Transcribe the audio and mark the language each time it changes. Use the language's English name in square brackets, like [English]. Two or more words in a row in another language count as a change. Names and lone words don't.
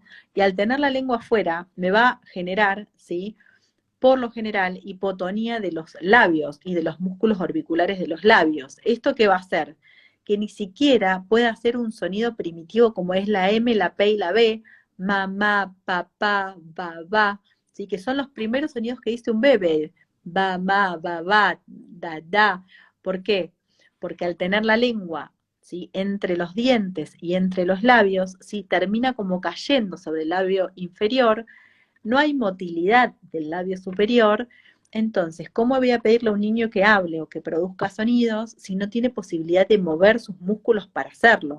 [Spanish] Y al tener la lengua afuera me va a generar, ¿sí?, por lo general, hipotonía de los labios y de los músculos orbiculares de los labios. ¿Esto qué va a hacer? Que ni siquiera pueda hacer un sonido primitivo como es la M, la P y la B, mamá, papá, babá, ¿sí?, que son los primeros sonidos que dice un bebé, ba, ma, ba, ba, da, da. ¿Por qué? Porque al tener la lengua, ¿sí?, entre los dientes y entre los labios, ¿sí?, termina como cayendo sobre el labio inferior, no hay motilidad del labio superior. Entonces, ¿cómo voy a pedirle a un niño que hable o que produzca sonidos si no tiene posibilidad de mover sus músculos para hacerlo?